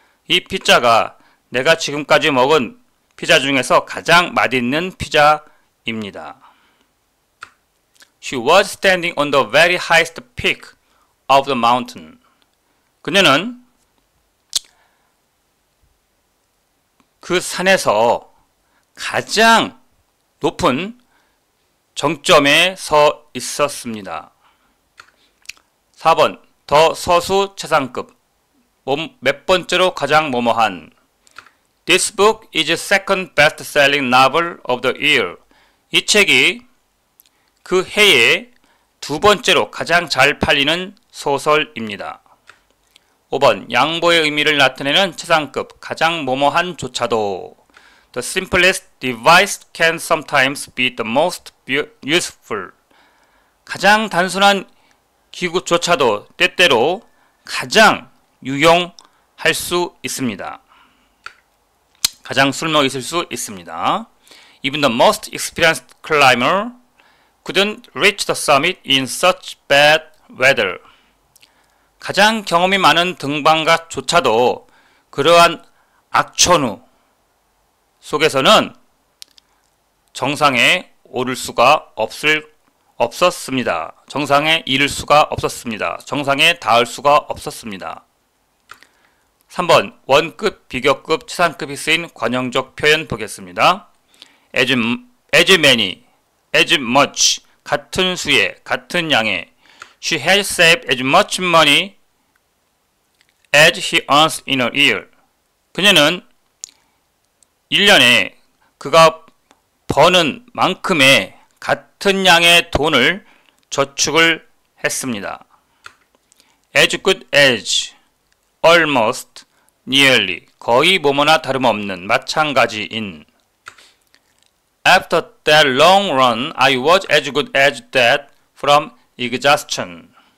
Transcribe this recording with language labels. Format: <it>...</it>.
<ko>이 피자가 내가 지금까지 먹은 피자 중에서 가장 맛있는 피자입니다.</ko> <en>She was standing on the very highest peak of the mountain.</en> <ko>그녀는 그 산에서 가장 높은 정점에 서 있었습니다. 4번 더 서수 최상급. 몇 번째로 가장 뭐뭐한.</ko> <en>This book is the second best-selling novel of the year.</en> <ko>이 책이 그 해에 두 번째로 가장 잘 팔리는 소설입니다. 5번 양보의 의미를 나타내는 최상급, 가장 뭐뭐한 조차도.</ko> <en>The simplest device can sometimes be the most useful.</en> <ko>가장 단순한 기구조차도 때때로 가장 유용할 수 있습니다. 가장 쓸모 있을 수 있습니다.</ko> <en>Even the most experienced climber couldn't reach the summit in such bad weather.</en> <ko>가장 경험이 많은 등반가조차도 그러한 악천후 속에서는 정상에 오를 수가 없었습니다. 정상에 이를 수가 없었습니다. 정상에 닿을 수가 없었습니다. 3번 원급, 비교급, 최상급이 쓰인 관용적 표현 보겠습니다. as many, as much, 같은 수의, 같은 양의.</ko> <en>She has saved as much money as he earns in a year.</en> <ko>그녀는 1년에 그가 버는 만큼의 같은 양의 돈을 저축을 했습니다. as good as, almost, nearly, 거의 뭐뭐나 다름없는, 마찬가지인.</ko> <en>After that long run, I was as good as that from exhaustion.</en>